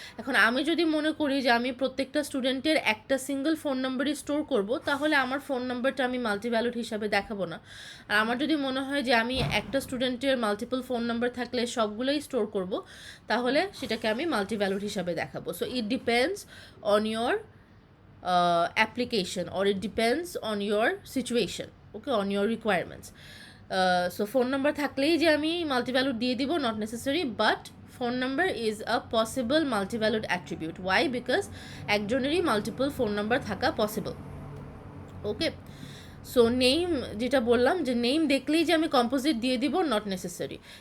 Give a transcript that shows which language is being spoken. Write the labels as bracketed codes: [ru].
[bn] এখন আমি যদি মনে করি যে আমি প্রত্যেকটা স্টুডেন্টের একটা সিঙ্গল ফোন নাম্বারই স্টোর করব, তাহলে আমার ফোন নাম্বারটা আমি মাল্টিভ্যালুড হিসাবে দেখাবো না। আর আমার যদি মনে হয় যে আমি একটা স্টুডেন্টের মাল্টিপল ফোন নাম্বার থাকলে সবগুলোই স্টোর করব, তাহলে সেটাকে আমি মাল্টিভ্যালুড হিসাবে দেখাবো। [en] So it depends on your application, or it depends on your situation, okay, on your requirements. So phone number [bn] থাকলেই যে আমি মাল্টিভ্যালুড দিয়ে দিব, [en] Not necessary, but phone number is a possible multivalued attribute. Why? Because [bn] একজনেরই multiple phone number থাকা possible. ওকে, so name যেটা বললাম যে name দেখলেই যে আমি কম্পোজিট দিয়ে দিব, [en] Not necessary.